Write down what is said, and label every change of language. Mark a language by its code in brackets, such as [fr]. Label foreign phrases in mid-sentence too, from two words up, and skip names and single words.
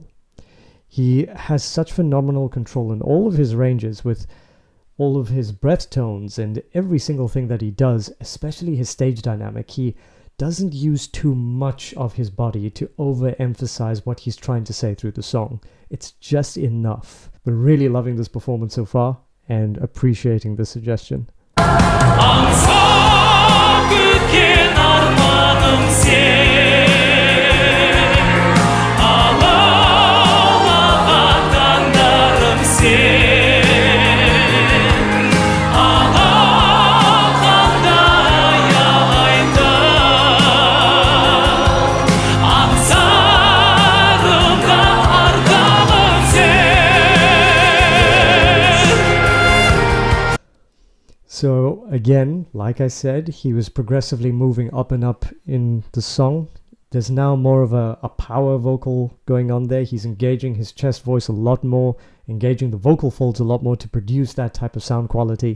[en] He has such phenomenal control in all of his ranges, with all of his breath tones and every single thing that he does, especially his stage dynamic. He doesn't use too much of his body to overemphasize what he's trying to say through the song. It's just enough. We're really loving this performance so far and appreciating the suggestion. [kk] Аңсап күткен арманым сен, алаулаған таңдарым сен, алақандай ағайда, аңсарымда ардағым сен. [en] So again, like I said, he was progressively moving up and up in the song. There's now more of a power vocal going on there. He's engaging his chest voice a lot more, engaging the vocal folds a lot more to produce that type of sound quality.